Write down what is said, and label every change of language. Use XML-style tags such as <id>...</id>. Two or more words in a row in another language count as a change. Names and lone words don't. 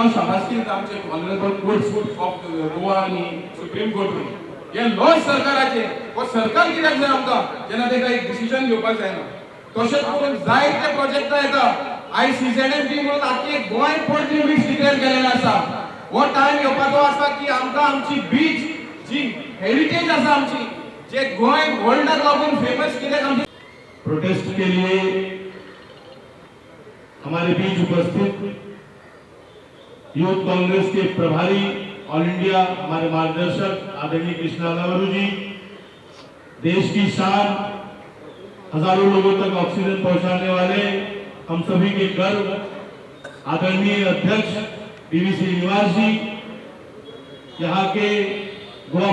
<kok>हांव शाबासकी दिता आमचे</kok> <en>honourable courts of Goa</en> <kok>आनी सुप्रीम कोर्ट हे लॉज सरकाराचे हो सरकार कित्याक जाय आमकां जेन्ना ताका एक डिसिजन घेवपाक जायना तशेंच करून जायते प्रोजेक्टां येता आयज सीझेडएमपी म्हणून आख्खे गोंय</kok> <en>port limits</en> <kok>डिक्लेअर केलेले आसा हो टायम येवपाचो आसा की आमकां आमची बीच जी हेरिटेज आसा आमची जे गोंय वर्ल्डाक लागून फेमस कित्याक आमची</kok> <hi>प्रोटेस्ट के लिए हमारे बीच उपस्थित यूथ कांग्रेस के प्रभारी</hi> <en>all India</en> <hi>हमारे मार्गदर्शक आदरणीय कृष्णा अलवारू जी, देश की शान, हजारों लोगों तक ऑक्सीजन पहुंचाने वाले हम सभी के गर्व आदरणीय अध्यक्ष पीवी श्रीनिवास जी, यहाँ के गोवा</hi>